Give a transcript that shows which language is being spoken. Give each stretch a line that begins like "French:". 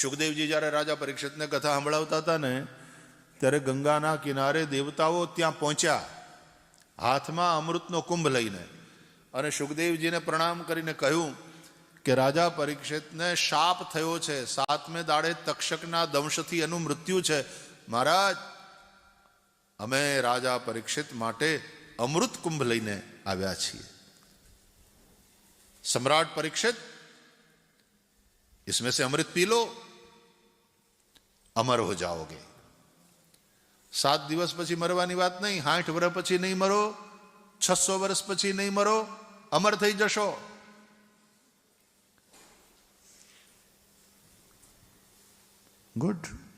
Gujarati: સુખદેવજી જ્યારે રાજા પરીક્ષિતને કથા સંભળાવતા હતા ને ત્યારે ગંગાના કિનારે દેવતાઓ ત્યાં પહોંચ્યા હાથમાં અમૃતનો કુંભ લઈને, અને સુખદેવજીને પ્રણામ કરીને કહ્યું કે રાજા પરીક્ષિતને શાપ થયો છે, 7મે દાડે તક્ષકના દંશથી એનું મૃત્યુ છે। મહારાજ, અમે રાજા પરીક્ષિત માટે અમૃત કુંભ લઈને આવ્યા છીએ।
Hindi: सम्राट परीक्षित, इसमें से अमृत पी लो, अमर हो जाओगे।
Gujarati: 7 દિવસ પછી મરવાની વાત નહીં, 60 વર્ષ પછી નહીં મરો, 600 વર્ષ પછી નહીં મરો, અમર થઈ જશો।
English: Good.